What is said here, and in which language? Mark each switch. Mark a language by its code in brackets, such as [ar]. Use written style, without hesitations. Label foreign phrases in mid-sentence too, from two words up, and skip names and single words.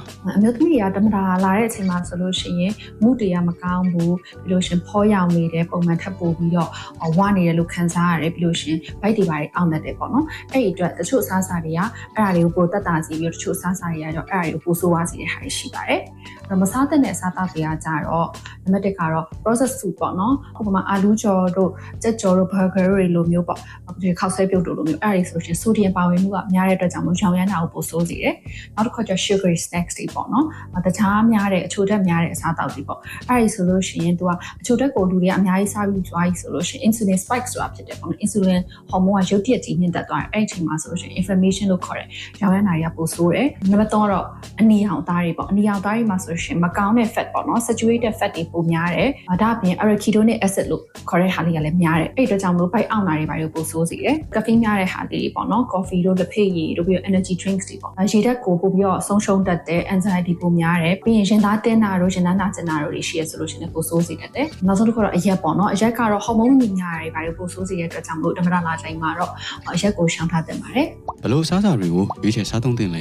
[my] အမျိုးသမီးတွေကဓမ္မတာလာတဲ့အချိန်မှာဆိုလို့ရှိရင်မုတရားမကောင်းဘူးပြီးလို့ရှင်ဖောရောင်နေတယ်ပုံမှန်ထပ်ပို့ပြီးတော့ဝနေတယ်လို့ခံစားရတယ်ပြီးလို့ရှင်ဗိုက်တွေပါအောင့်တတ်တယ်ပေါ့နော်အဲ့ဒီအတွက်တချို့အစားအစာတွေကအဲ့ဒါတွေကိုပိုတက်တာစီပြီးတော့တချို့အစားအစာတွေကတော့အဲ့ဒါတွေကိုပိုဆိုးသွားစေတဲ့ဟာတွေရှိပါတယ်မစားတဲ့အစားအသောက်တွေကကြတော့ နံပါတ်1ကတော့ [en] processed food [my] ပေါ့နော်ဥပမာအာလူးကြော်တို့ကြက်ကြော်တို့ burger တွေလိုမျိုးပေါ့ဒီခောက်ဆွဲပြုတ်တို့လိုမျိုးအဲ့ဒါတွေဆိုလို့ရှိရင် sodium ပါဝင်မှုကများတဲ့အတွက်ကြောင့်မို့ရောင်ရမ်းတာကိုပိုဆိုးစေတယ်နောက်တစ်ခါကျ [en] sugary snacks [my] တွေပေါ့နော်တခြားများတဲ့အချိုဓာ တ်များတဲ့အစားအသောက်တွေပေါ့အဲ့ဒီဆိုလို့ရှိရင်သူကအချိုဓာတ်ကိုလူတွေကအများကြီးစားပြီးသွားပြီဆိုလို့ရှိရင် [en] insulin spike [my] ဆိုတာဖြစ်တယ်ပေါ့နော် insulin ဟော်မုန်းကရုတ်တရက်ကြီးမြင့်တက်သွားတယ်အဲ့ဒီအချိန်မှာဆိုလို့ရှိရင် inflammation လို့ ခေါ်တယ်ရောင်ရမ်းတာတွေကပိုဆိုးတယ်နံပါတ်3ကတော့အနီရောင်သားတွေပေါ့အနီရောင်သားတွေမှာဆိုလို့ရှိရင်မကောင်းတဲ့ fat ပေါ့နော် [en] saturated fat [my] တွေပိုများတယ်ဒါအပြင် [en] arachidonic acid [my] လို့ခေါ်တဲ့ဟာလေးကလည်းများတယ်အဲ့ဒီအတွက်ကြောင့်မလို့ဗိုက်အောင့်တာတွေပါလို့ပိုဆိုးစေတယ် caffeine များတဲ့ဟာလေးတွေပေါ့နော် coffee တို့လက်ဖက်ရည်တို့ပြီးတော့ [en] energy drinks [my] တွေပေါ့ရေဓာတ်ကိုပို့ပြီးတော့ဆုံးရှုံးတတ်တယ် anxiety ပိုများတယ်ပြီးရင်ရင်သားတင်းတာတို့ရင်သားနာကျင်တာတို့တွေရှိရဆိုလို့ရှိရင်ပိုဆိုးစေတတ်တယ်နောက်ဆုံးတစ်ခုတော့အရက်ပေါ့နော်အရက်ကတော့ဟော်မုန်းညီညာတွေပါလို့ပိုဆိုးစေတဲ့အတွက်ကြောင့်မလို့ဓမ္မတာလာတိုင်းမှာတော့အရက်ကိုရှောင်ထားသင့်ပါတယ် ဘယ်လိုအစားအစာတွေကိုရွေးချယ်စားသုံးသင့်လဲ